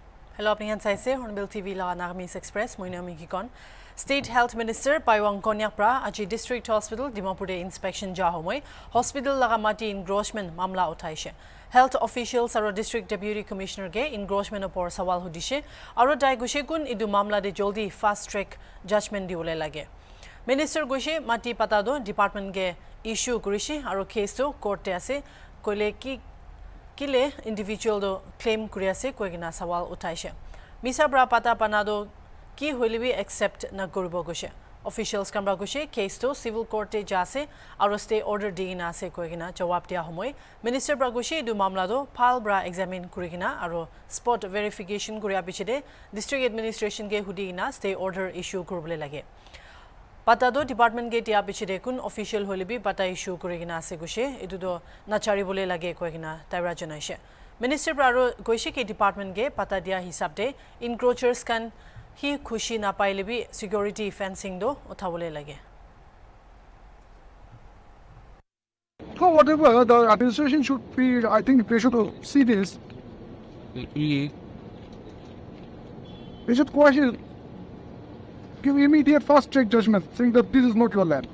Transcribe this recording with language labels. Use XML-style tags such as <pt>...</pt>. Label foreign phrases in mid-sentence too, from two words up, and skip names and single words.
<nag>Hello, apni han saise HornbillTV la NAGAMESE Express moina mikikon. State Health Minister Paiwang Konyakpra aji District Hospital Dimapur inspection ja homoi hospital laga mati engrossment mamla uthaise.</nag> <en>Health officials</en> <nag>aro District Deputy Commissioner ge engrossment opor sawal hudise aro dai gushe kun idu mamla de joldi</nag> <en>fast track judgment</en> <nag>diole lage. Minister gushe mati patado department ge issue kurishi aro case to court te ase koile ki Kile individual do claim kuriase koigina sawal utaise. Misa bra pata panado ki huilibi accept na guribo gushe. Officials kamra gushe case to</nag> <en>civil court</en> <nag>te jase aro</nag> <en>stay order</en> <nag>digina ase koigina jawab dia homoi. Minister bra gushe du mamla do file bra examine kurigina aro spot verification kuria bichide district administration ge hudigina</nag> <en>stay order</en> <nag>issue kurbole lage. Patado department ge tia bichide kun official holibi pata issue kurigina ase gushe edu do nachari bole lage koigina taira janaise. Minister braro goishi ke department ge pata dia hisab de encroachers kan hi khushi na pailebi</nag> <en>security fencing</en> <nag>do uthabole lage.</nag> <en>So whatever the administration should be, I think they should see this. They should question. Give immediate fast track judgment, saying that this is not your land.</en>